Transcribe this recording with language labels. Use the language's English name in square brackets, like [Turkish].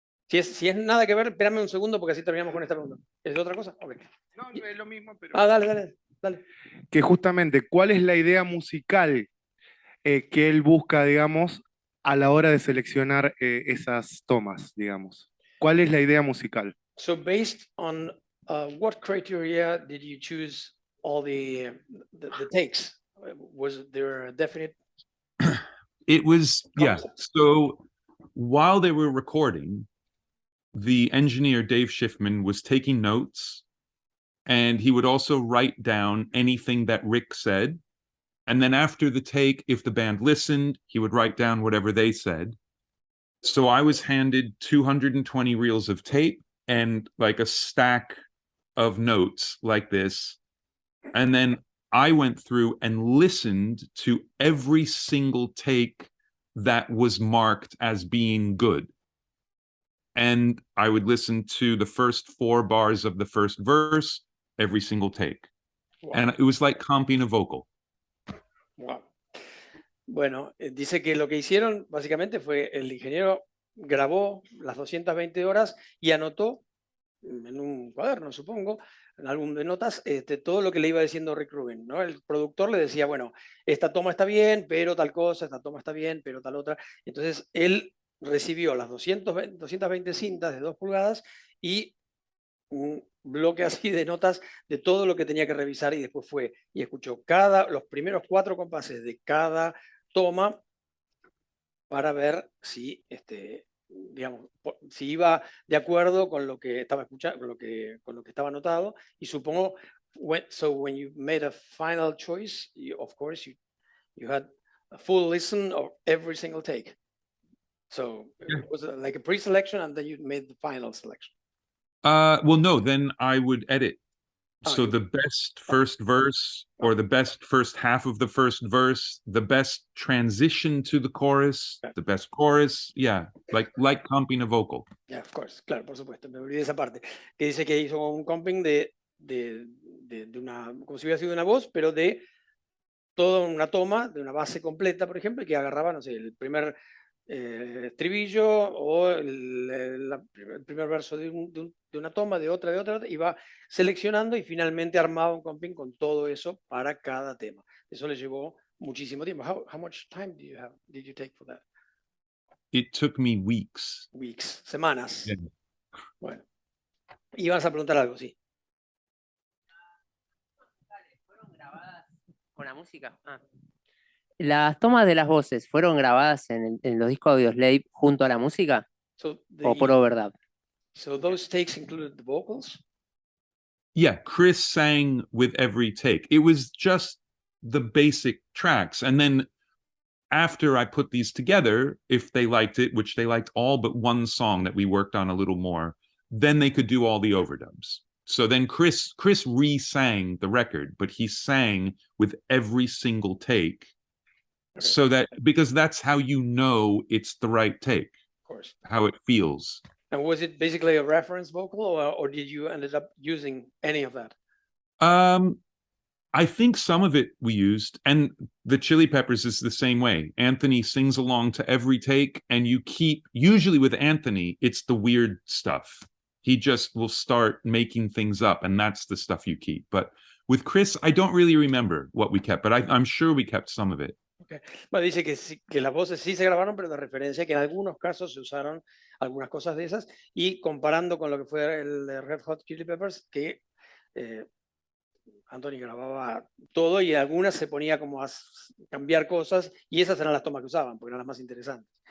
[Spanish] Si es nada que ver, espérame un segundo porque así terminamos con esta pregunta. ¿Es de otra cosa? Okay. No, es lo mismo, pero... Dale. Que justamente, ¿cuál es la idea musical que él busca, digamos, a la hora de seleccionar esas tomas, digamos? ¿Cuál es la idea musical? [English] So based on what criteria did you choose all the takes? Was there a definite? It was, yeah. Concept. So while they were recording, the engineer, Dave Schiffman, was taking notes and he would also write down anything that Rick said. And then after the take, if the band listened, he would write down whatever they said. So I was handed 220 reels of tape and like a stack of notes like this. And then I went through and listened to every single take that was marked as being good. And I would listen to the first 4 bars of the first verse every single take. Wow. And it was like comping a vocal. Wow. [Spanish] Bueno, dice que lo que hicieron básicamente fue el ingeniero grabó las 220 horas y anotó en un cuaderno, supongo, en álbum de notas, todo lo que le iba diciendo Rick Rubin, ¿no? El productor le decía, bueno, esta toma está bien, pero tal cosa, esta toma está bien, pero tal otra. Entonces él recibió las 220 cintas de 2 pulgadas y un bloque así de notas de todo lo que tenía que revisar, y después fue y escuchó los primeros 4 compases de cada toma para ver si, digamos, si iba de acuerdo con lo que estaba escuchando, con lo que estaba anotado. Y supongo, [English] so when you made a final choice, of course you had a full listen of every single take. So it was like a pre-selection, and then you made the final selection. Well, no, then I would edit. So you- the best first verse, or the best first half of the first verse, the best transition to the chorus, the best chorus, yeah, like comping a vocal. Yeah, of course, [Spanish] claro, por supuesto, me olvidé esa parte. Que dice que hizo un comping de una, como si hubiera sido una voz, pero de toda una toma, de una base completa, por ejemplo, y que agarraba, no sé, el primer estribillo o el primer verso de una toma, de otra, iba seleccionando y finalmente armaba un comping con todo eso para cada tema. Eso le llevó muchísimo tiempo. [English] How much time did you take for that? It took me weeks. Weeks, semanas. Yeah. [Spanish] Bueno. Y vas a preguntar algo, sí. ¿Fueron grabadas con la música? ¿Las tomas de las voces fueron grabadas en los discos Audioslave junto a la música [English] So [Spanish] o por overdub? [English] So those takes included the vocals? Yeah, Chris sang with every take. It was just the basic tracks. And then after I put these together, if they liked it, which they liked all but one song that we worked on a little more, then they could do all the overdubs. So then Chris re-sang the record, but he sang with every single take. Okay. So that, because that's how you know it's the right take. Of course. How it feels. And was it basically a reference vocal, or did you ended up using any of that? I think some of it we used, and the Chili Peppers is the same way. Anthony sings along to every take, and you keep, usually with Anthony, it's the weird stuff. He just will start making things up, and that's the stuff you keep. But with Chris, I don't really remember what we kept, but I'm sure we kept some of it. Okay. [Spanish] Bueno, dice que las voces sí se grabaron, pero de referencia, que en algunos casos se usaron algunas cosas de esas, y comparando con lo que fue el de Red Hot Chili Peppers, que Anthony grababa todo y algunas se ponía como a cambiar cosas, y esas eran las tomas que usaban, porque eran las más interesantes.